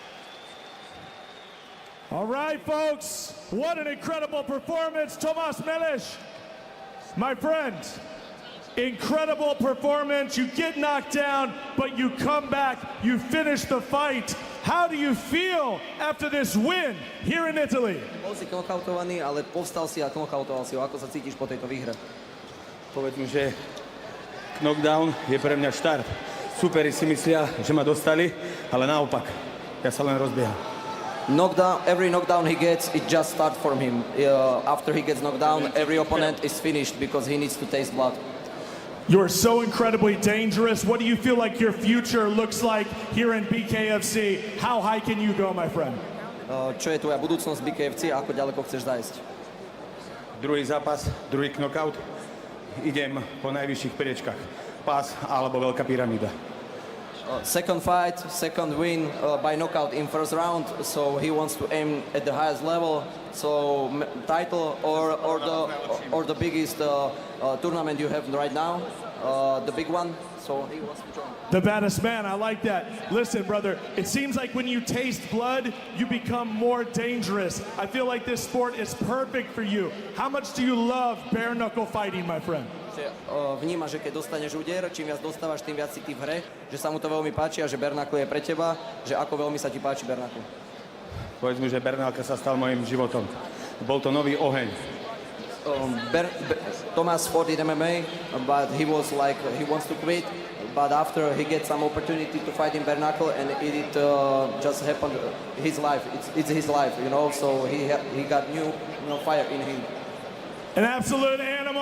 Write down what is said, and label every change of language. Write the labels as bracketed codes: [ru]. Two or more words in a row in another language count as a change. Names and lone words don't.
[en] All right, folks, what an incredible performance, Tomas Mellish. My friend, incredible performance. You get knocked down, but you come back, you finish the fight. How do you feel after this win here in Italy? [sk] Bol si knockoutovaný, ale povstal si a knockoutoval si ho. Ako sa cítiš po tejto výhre? Povedz mi, že knockdown je pre mňa štart. Superi si myslia, že ma dostali, ale naopak. Ja sa len rozbieham. [en] Every knockdown he gets, it just starts from him. After he gets knocked down, every opponent is finished because he needs to taste blood. You're so incredibly dangerous. What do you feel like your future looks like here in BKFC? How high can you go, my friend? [sk] Čo je tvoja budúcnosť v BKFC a ako ďaleko chceš zajsť? Druhý zápas, druhý knockout. Idem po najvyšších priečkách. Pás alebo veľká pyramída. [en] Second fight, second win by knockout in first round, so he wants to aim at the highest level. So title or the biggest tournament you have right now, the big one. So he wants to join. The baddest man, I like that. Listen, brother, it seems like when you taste blood, you become more dangerous. I feel like this sport is perfect for you. How much do you love bare knuckle fighting, my friend? [sk] Vníma, že keď dostaneš úder, čím viac dostávaš, tým viac si ty v hre, že sa mu to veľmi páči a že [en] bare knuckle [sk] je pre teba, že ako veľmi sa ti páči [en] bare knuckle. [sk] Povedz mi, že [en] bare knuckle [sk] sa stal mojím životom. Bol to nový oheň. [en] Tomas fought in MMA, but he was like, he wants to quit, but after he gets some opportunity to fight in bare knuckle, and it just happened, his life, it's his life, you know, so he got new fire in him. An absolute animal.